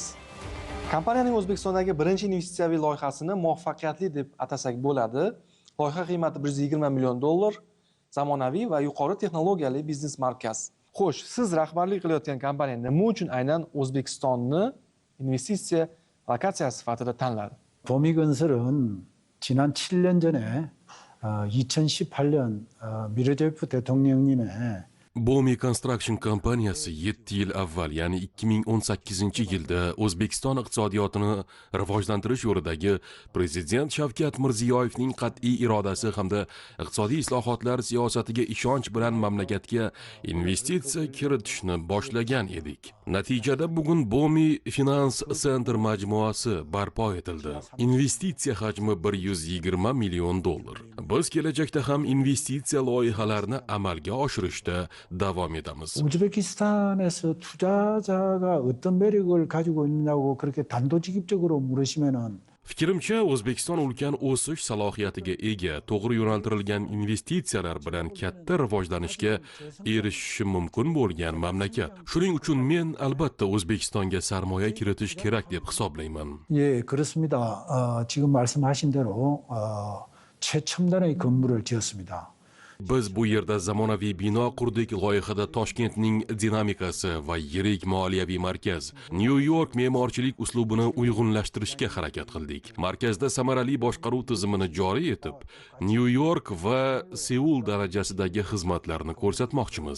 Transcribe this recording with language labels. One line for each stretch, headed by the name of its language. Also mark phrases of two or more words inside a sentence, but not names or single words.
Uzbek: Kompaniyaning O'zbekistondagi birinchi investitsiyaviy loyihasini muvaffaqiyatli deb atasak bo'ladi. Loyiha qiymati 120 million dollar, zamonaviy va yuqori texnologiyali biznes markaz. Xo'sh, siz rahbarlik qilayotgan kompaniya nima uchun aynan O'zbekistonni investitsiya lokatsiyasi sifatida tanladi?
Korean: 보미건설은 지난 7년 전에 2018년 미르제프 대통령님의
Uzbek: Bomi Construction kompaniyasi 7 yil avval, ya'ni 2018-yilda O'zbekiston iqtisodiyotini rivojlantirish yo'lidagi Prezident Shavkat Mirziyoyevning qat'iy irodasi hamda iqtisodiy islohotlar siyosatiga ishonch bilan mamlakatga investitsiya kiritishni boshlagan edik. Natijada bugun Bomi Finance Center majmuasi barpo etildi. Investitsiya hajmi 120 million dollar. Biz kelajakda ham investitsiya loyihalarini amalga oshirishda davom etamiz.
Korean: 우즈베키스탄에서 투자자가 어떤 매력을 가지고 있느냐고 그렇게 단도직입적으로 물으시면은
Uzbek: Fikrimcha, O'zbekiston ulkan o'sish salohiyatiga ega, to'g'ri yo'naltirilgan investitsiyalar bilan katta rivojlanishga erishishi mumkin bo'lgan mamlakat. Shuning uchun men albatta O'zbekistonga sarmoya kiritish kerak deb hisoblayman.
Korean: 예, 그렇습니다. 지금 말씀하신 대로 최첨단의 건물을 지었습니다.
Uzbek: Biz bu yerda zamonaviy bino qurdik. Loyihada Toshkentning dinamikasi va yirik moliyaviy markaz, New York me'morchilik uslubini uyg'unlashtirishga harakat qildik. Markazda samarali boshqaruv tizimini joriy etib, New York va Seul darajasidagi xizmatlarni ko'rsatmoqchimiz.